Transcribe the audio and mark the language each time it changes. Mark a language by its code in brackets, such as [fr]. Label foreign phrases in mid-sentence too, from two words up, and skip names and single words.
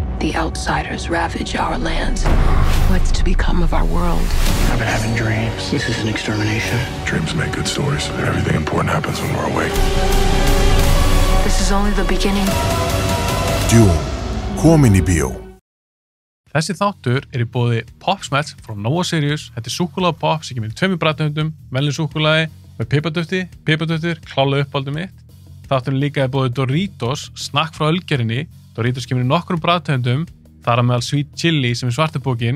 [en] the outsiders ravage our lands. What's to become of our world? I've been having dreams. This is an extermination. Dreams make good stories. Everything important happens when we're awake. This is only the beginning. Dune, [is] komin í bíó. Þessi þáttur í boði Pop-Smells frá Nova Sirius. Þetta súkkulaði pop sem kemur í 2 bragðtegundum, venjuleg súkkulaði með piparduftið, klálega uppáldið mitt. Þátturinn líka í boði Doritos, snakk frá Ölgerinni. Doritos kemur í nokkrum bragðtegundum, þar að meðal Sweet Chili sem svartubókin.